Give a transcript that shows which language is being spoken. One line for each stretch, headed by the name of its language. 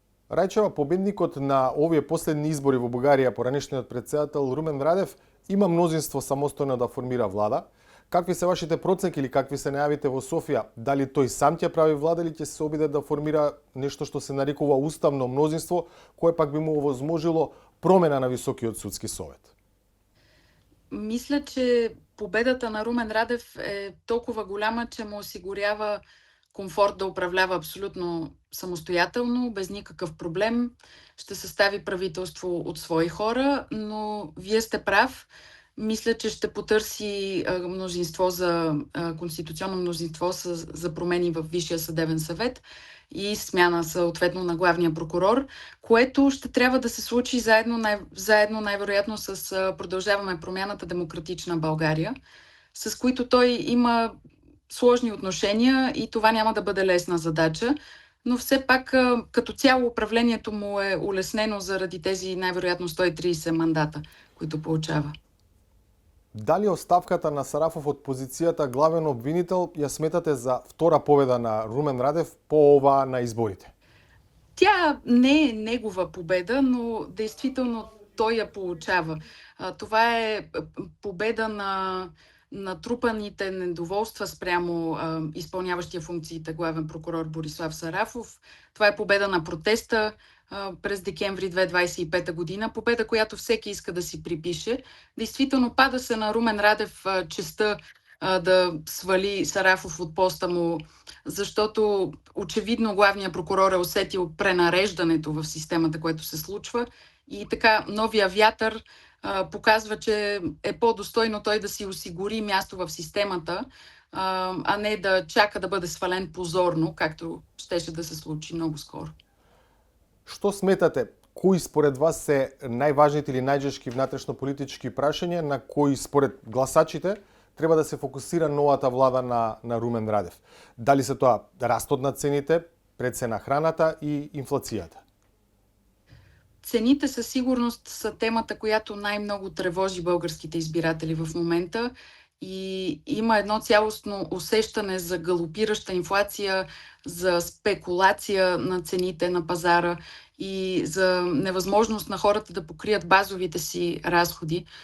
Macedonian: Рајчева, победникот на овие последни избори во Бугарија, поранешниот претседател Румен Радев, има мнозинство самостојно да формира влада. Какви се вашите проценки или какви се најавите во Софија? Дали тој сам ќе прави влада или ќе се обиде да формира нешто што се нарекува уставно мнозинство, кое пак би му овозможило промена на Високиот судски совет?
Bulgarian: Мисля, че победата на Румен Радев е толкова голяма, че му осигурява комфорт да управлява абсолютно самостоятелно, без никакъв проблем. Ще състави правителство от свои хора, но вие сте прав. Мисля, че ще потърси мнозинство конституционно мнозинство за промени в Висшия съдебен съвет и смяна съответно на главния прокурор, което ще трябва да се случи заедно най-вероятно с Продължаваме промяната Демократична България, с които той има сложни отношения и това няма да бъде лесна задача, но все пак като цяло управлението му е улеснено заради тези най-вероятно 130 мандата, които получава.
Macedonian: Дали оставката на Сарафов од позицијата главен обвинител ја сметате за втора победа на Румен Радев по ова на изборите?
Bulgarian: Тя не е негова победа, но действително той я получава. Това е победа на натрупаните недоволства спрямо изпълняващия функциите главен прокурор Борислав Сарафов. Това е победа на протеста през декември 2025 година. Победа, която всеки иска да си припише. Действително пада се на Румен Радев честта да свали Сарафов от поста му, защото очевидно главният прокурор е усетил пренареждането в системата, което се случва. И така новия вятър показва, че е по-достойно той да си осигури място в системата, а не да чака да бъде свален позорно, както щеше да се случи много скоро.
Macedonian: Што сметате, кои според вас се најважните или најжешки внатрешно-политички прашања на кои според гласачите треба да се фокусира новата влада на Румен Радев? Дали се тоа растот на цените, прецена храната и инфлацијата?
Bulgarian: Цените със сигурност са темата, която най-много тревожи българските избиратели в момента и има едно цялостно усещане за галопираща инфлация, за спекулация на цените на пазара и за невъзможност на хората да покрият базовите си разходи.